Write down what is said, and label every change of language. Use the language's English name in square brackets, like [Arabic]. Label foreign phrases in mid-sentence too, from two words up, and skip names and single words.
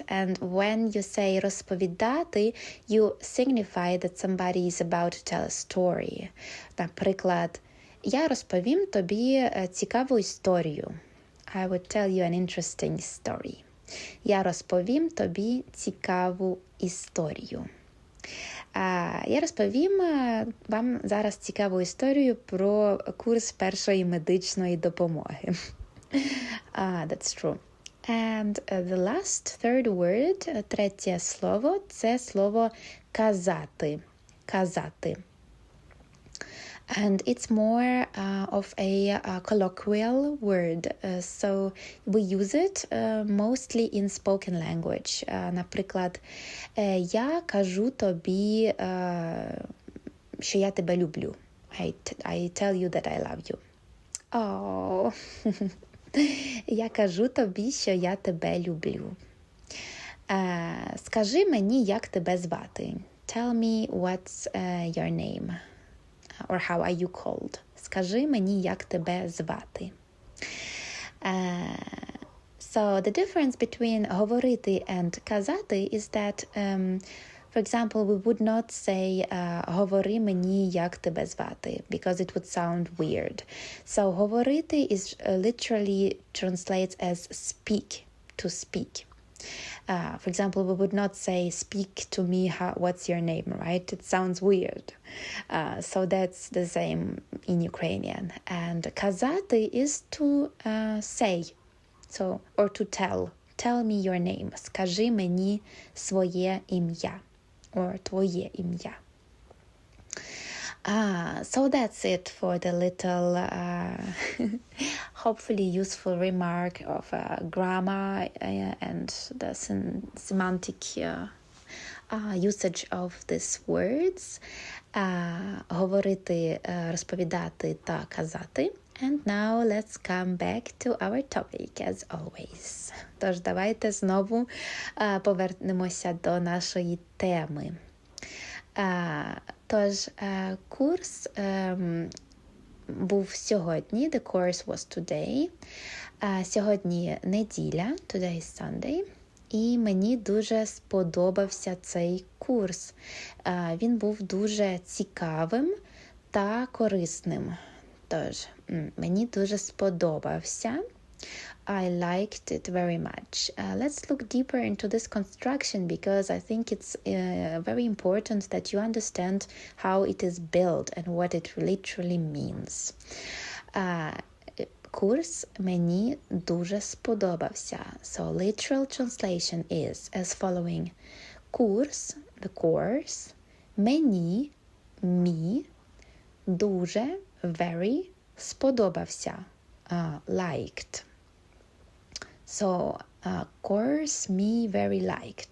[English] And when you say розповідати, you signify that somebody is about to tell a story. [Ukrainian] Наприклад, я розповім тобі цікаву історію. [English] I would tell you an interesting story. [Ukrainian] Я розповім тобі цікаву історію. Я розповім вам зараз цікаву історію про курс першої медичної допомоги. [English] That's true. And the last, third word, [Ukrainian] третє слово, це слово казати. Казати. [English] And it's more of a colloquial word, so we use it mostly in spoken language. [Ukrainian] Наприклад, я кажу тобі, що я тебе люблю. [English] I tell you that I love you. Oh. [Ukrainian] Я кажу тобі, що я тебе люблю. Скажи мені, як тебе звати. [English] Tell me what's your name. Or how are you called? [Ukrainian] Скажи мені, як тебе звати. [English] So the difference between говорити and казати is that, for example, we would not say [Ukrainian] говори мені, як тебе звати, [English] because it would sound weird. So говорити is literally translates as speak, to speak. For example, we would not say, speak to me, what's your name, right? It sounds weird. So that's the same in Ukrainian. And казати is to say, so, or to tell. Tell me your name. [Ukrainian] Скажи мені своє ім'я, or твоє ім'я. [English] So that's it for the little, hopefully useful remark of grammar and the semantic usage of these words. [Ukrainian] Говорити, розповідати та казати. [English] And now let's come back to our topic, as always. [Ukrainian] Тож давайте знову повернемося до нашої теми. Тож, курс був сьогодні, [English] the course was today. [Ukrainian] Сьогодні неділя, [English] today is Sunday, [Ukrainian] і мені дуже сподобався цей курс. Він був дуже цікавим та корисним. Тож, мені дуже сподобався. [English] I liked it very much. Let's look deeper into this construction because I think it's very important that you understand how it is built and what it literally means. [Ukrainian] Курс мені дуже сподобався. [English] So literal translation is as following. Курс, the course, мені, me, дуже, very, сподобався, liked. So, course, me very liked.